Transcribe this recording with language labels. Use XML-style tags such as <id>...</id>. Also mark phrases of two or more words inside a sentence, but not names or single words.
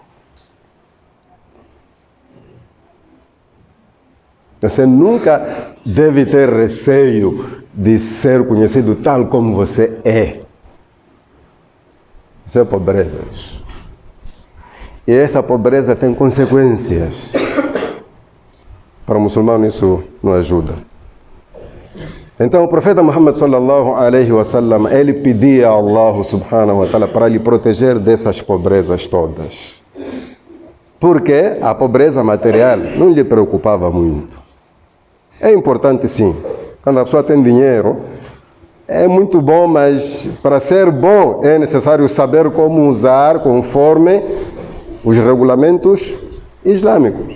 <pt>Você nunca deve ter receio de ser conhecido tal como você é. Isso é pobreza. E essa pobreza tem consequências. Para o muçulmano isso não ajuda. Então o profeta Muhammad</pt> <ar>صلى الله عليه وسلم,</ar> <pt>ele pedia a Allah</pt> <ar>سبحانه وتعالى</ar> <pt>para lhe proteger dessas pobrezas todas. Porque a pobreza material não lhe preocupava muito. É importante sim. Quando a pessoa tem dinheiro, é muito bom, mas para ser bom é necessário saber como usar conforme os regulamentos islâmicos.</pt>